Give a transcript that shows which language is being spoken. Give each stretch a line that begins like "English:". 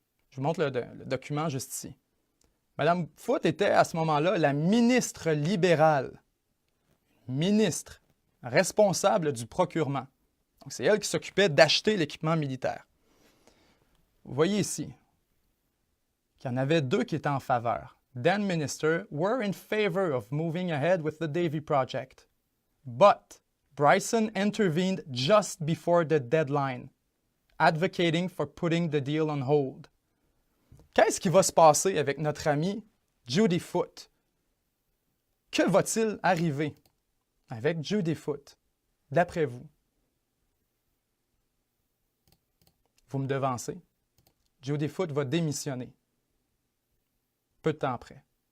French: Je vous montre le document juste ici. Mme Foote était à ce moment-là la ministre libérale, ministre responsable du procurement. Donc, c'est elle qui s'occupait d'acheter l'équipement militaire. Vous voyez ici qu'il y en avait 2 qui étaient en faveur.
English: Then minister were in favor of moving ahead with the Davy project. But Bryson intervened just before the deadline, advocating for putting the deal on hold.
French: Qu'est-ce qui va se passer avec notre amie Judy Foote? Que va-t-il arriver avec Judy Foote, d'après vous? Vous me devancez. Judy Foote va démissionner. Peu de temps après.